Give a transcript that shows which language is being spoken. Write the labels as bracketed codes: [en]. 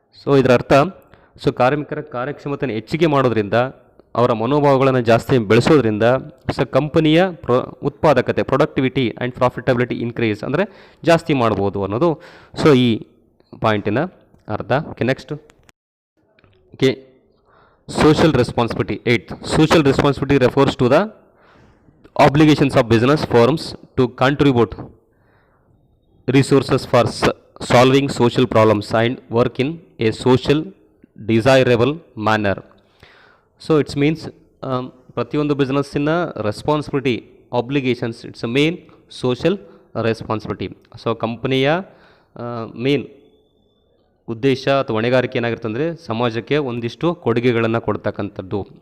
[kn] So ಇದರ ಅರ್ಥ, so ಕಾರ್ಮಿಕರ ಕಾರ್ಯಕ್ಷಮತೆಯನ್ನು ಹೆಚ್ಚಿಗೆ ಮಾಡೋದ್ರಿಂದ, ಅವರ ಮನೋಭಾವಗಳನ್ನು ಜಾಸ್ತಿ ಬೆಳೆಸೋದ್ರಿಂದ ಸೊ ಕಂಪನಿಯ ಉತ್ಪಾದಕತೆ, [en] productivity and profitability increase [kn] ಅಂದರೆ ಜಾಸ್ತಿ ಮಾಡ್ಬೋದು ಅನ್ನೋದು ಸೊ ಈ ಪಾಯಿಂಟಿನ ಅರ್ಥ. [en] Okay. Next okay, social responsibility. 8th, social responsibility refers to the obligations of business firms to contribute resources for solving social problems and work in a social desirable manner. So it means [kn] ಪ್ರತಿಯೊಂದು ಬಿಸ್ನೆಸ್ಸಿನ [en] Responsibility, obligations, it's a main social responsibility. [kn] So ಕಂಪನಿಯ main ಉದ್ದೇಶ ಅಥವಾ ಹೊಣೆಗಾರಿಕೆ ಏನಾಗಿರುತ್ತೆ ಅಂದರೆ ಸಮಾಜಕ್ಕೆ ಒಂದಿಷ್ಟು ಕೊಡುಗೆಗಳನ್ನು ಕೊಡ್ತಕ್ಕಂಥದ್ದು.